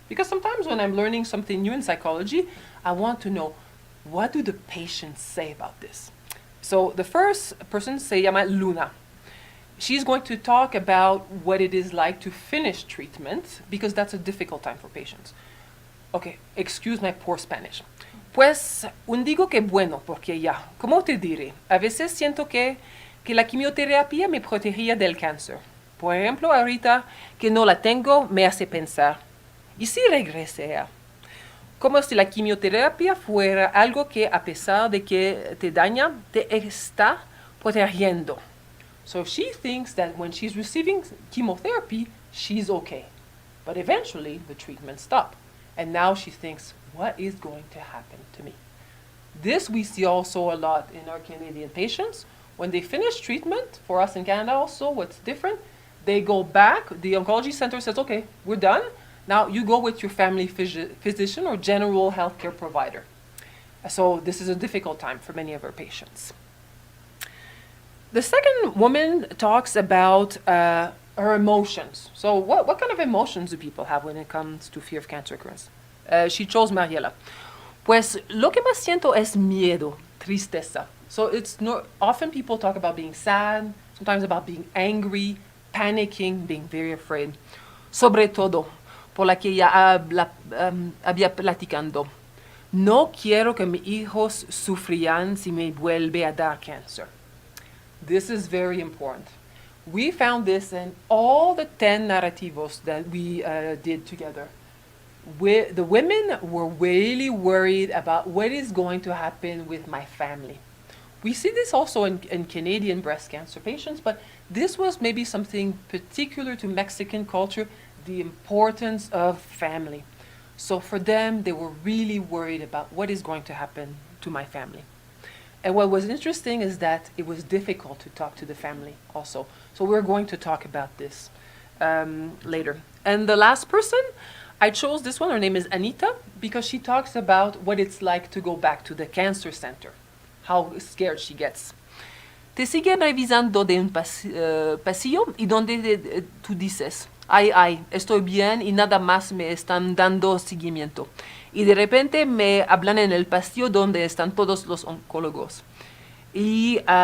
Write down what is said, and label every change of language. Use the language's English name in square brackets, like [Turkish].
[English] Because sometimes when I'm learning something new in psychology, I want to know, what do the patients say about this? So the first person [Spanish] se llama [English] Luna. She's going to talk about what it is like to finish treatment, because that's a difficult time for patients. Okay, excuse my poor Spanish. [Spanish] Pues, un digo que bueno, porque ya, ¿cómo te diré? A veces siento que la quimioterapia me protegía del cáncer. Por ejemplo, ahorita que no la tengo, me hace pensar, ¿y si regresé? Como si la quimioterapia fuera algo que, a pesar de que te daña, te está protegiendo. [English] So she thinks that when she's receiving chemotherapy, she's okay. But eventually, the treatment stops. And now she thinks, what is going to happen to me? This we see also a lot in our Canadian patients. When they finish treatment, for us in Canada also, what's different, they go back, the oncology center says, okay, we're done. Now you go with your family physician or general healthcare provider. So this is a difficult time for many of our patients. The second woman talks about her emotions. So what kind of emotions do people have when it comes to fear of cancer recurrence? She chose Mariela. [Spanish] Pues lo que más siento es miedo, tristeza. [English] So often people talk about being sad, sometimes about being angry, panicking, being very afraid. [Spanish] Sobre todo, por la que ya había platicando. No quiero que mis hijos sufrían si me vuelve a dar cáncer. [English] This is very important. We found this in all the 10 narrativos that we did together. The women were really worried about what is going to happen with my family. We see this also in Canadian breast cancer patients, but this was maybe something particular to Mexican culture, the importance of family. So for them, they were really worried about what is going to happen to my family. And what was interesting is that it was difficult to talk to the family also. So we're going to talk about this later. And the last person, I chose this one, her name is Anita, because she talks about what it's like to go back to the cancer center, how scared she gets. [Spanish] Te siguen revisando de un pasillo y donde tú dices, ay, estoy bien y nada más me están dando seguimiento. Y de repente me hablan en el pasillo donde están todos los oncólogos. Y